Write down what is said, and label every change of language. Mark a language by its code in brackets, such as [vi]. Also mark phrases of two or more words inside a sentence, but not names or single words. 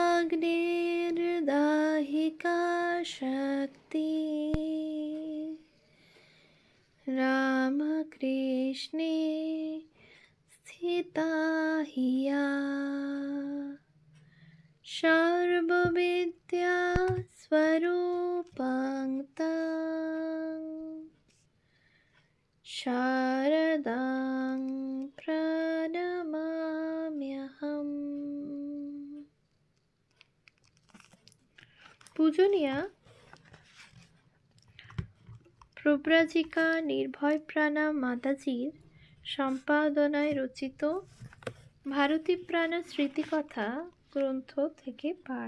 [sa] अग्निर्दाहिका शक्ति रामकृष्णे स्थिता हिया सर्वविद्या स्वरूपं तं शारदां प्रणमाम्यहम्। [bn] পূজনীয়া প্রব্রাজিকা নির্ভয়প্রাণা মাতাজির সম্পাদনায় রচিত ভারতীপ্রাণা স্মৃতিকথা গ্রন্থ থেকে পাঠ।